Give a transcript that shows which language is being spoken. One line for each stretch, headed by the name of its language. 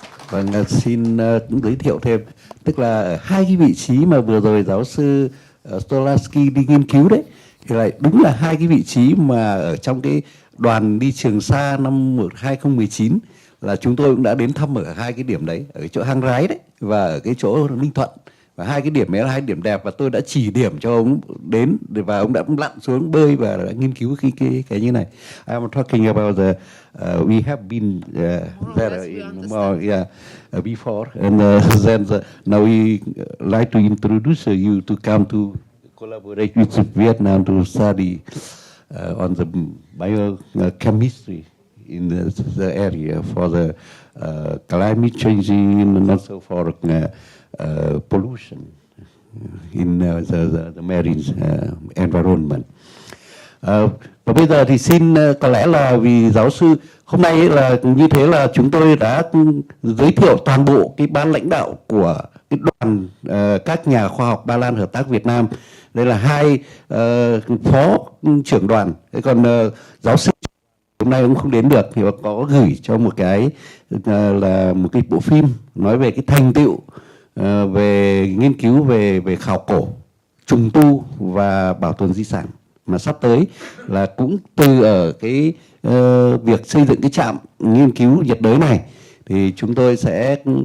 Vietnamese: Vâng, xin cũng giới thiệu thêm, tức là hai cái vị trí mà vừa rồi giáo sư Stolarski đi nghiên cứu đấy, thì lại đúng là hai cái vị trí mà ở trong cái đoàn đi Trường Sa năm 2019 là chúng tôi cũng đã đến thăm ở hai cái điểm đấy, ở chỗ Hang Rái đấy và ở cái chỗ Ninh Thuận. Và hai cái điểm ấy là hai điểm đẹp, và tôi đã chỉ điểm cho ông đến và ông đã lặn xuống bơi và đã nghiên cứu cái như này.
English: I'm talking about the we have been there in more before, and then now we like to introduce you to come to collaborate with Vietnam to study on the biochemistry in the area for the climate changing and also for pollution in the marine environment.
Vietnamese: Và bây giờ thì xin có lẽ là vì giáo sư hôm nay ấy là như thế là chúng tôi đã giới thiệu toàn bộ cái ban lãnh đạo của cái đoàn các nhà khoa học Ba Lan Hợp tác Việt Nam. Đây là hai phó trưởng đoàn. Thế còn giáo sư hôm nay ông không đến được thì có gửi cho một cái là một cái bộ phim nói về cái thành tựu về nghiên cứu về khảo cổ, trùng tu và bảo tồn di sản mà sắp tới là cũng từ ở cái việc xây dựng cái trạm nghiên cứu nhiệt đới này thì chúng tôi sẽ